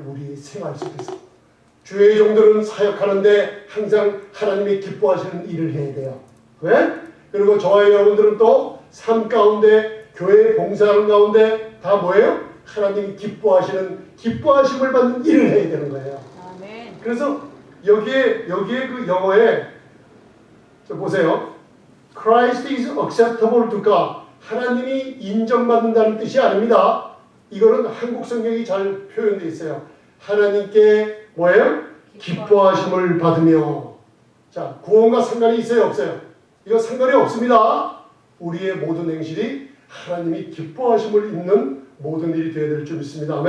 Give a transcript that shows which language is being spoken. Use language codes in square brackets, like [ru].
[ko] 우리의 생활 속에서 주의 종들은 사역하는데 항상 하나님이 기뻐하시는 일을 해야 돼요. 왜? 그리고 저와 여러분들은 또 삶 가운데, 교회 봉사하는 가운데 다 뭐예요? 하나님이 기뻐하심을 받는 일을 해야 되는 거예요. 아멘. 그래서 여기에 그 영어에 보세요. [en] Christ is acceptable to God. [ko] 하나님이 인정받는다는 뜻이 아닙니다. 이거는 한국 성경이 잘 표현되어 있어요. 하나님께 뭐예요? 기뻐하심을 받으며. 자, 구원과 상관이 있어요? 없어요? 이거 상관이 없습니다. 우리의 모든 행실이 하나님이 기뻐하심을 입는 모든 일이 되어야 될 줄 믿습니다.